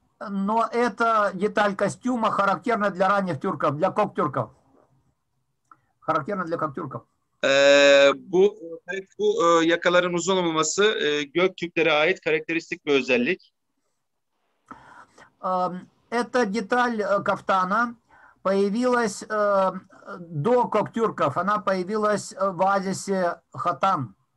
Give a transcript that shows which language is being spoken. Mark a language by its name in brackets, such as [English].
[Russian] Но эта деталь костюма характерна для ранних тюрков, для коктюрков. Характерна для коктюрков. [Turkish] Bu yakaların uzun olmaması Göktürklere ait karakteristik bir özellik. [Russian] Эта деталь кафтана появилась до коктюрков. Она появилась в оазисе Хатан.